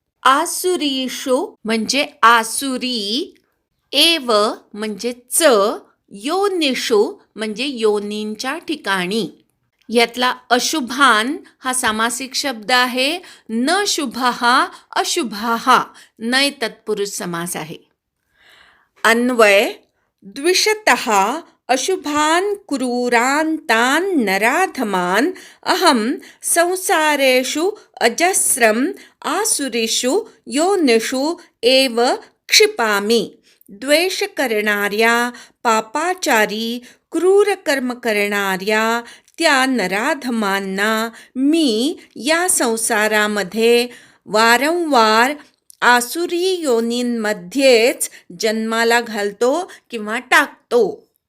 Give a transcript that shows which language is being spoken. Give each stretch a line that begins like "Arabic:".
Marathi: आसुरीषु म्हणजे आसुरी. एव म्हणजे च. योनिषु म्हणजे योनींच्या ठिकाणी. यातला अशुभान हा सामासिक शब्द आहे.
Sanskrit: न शुभः अशुभः
Marathi: नय तत्पुरुष समास आहे. अन्वय.
Sanskrit: द्विषतः अशुभान् क्रूरान् तान् नराधमान् अहं संसारेषु अजस्रम् आसुरीषु योनिषु एव क्षिपामि.
Marathi: द्वेष करणाऱ्या, पापाचारी, क्रूर कर्म करणाऱ्या त्या नराधमांना मी या संसारामध्ये वारंवार आसुरी योनींमध्येच जन्माला घालतो किंवा टाकतो.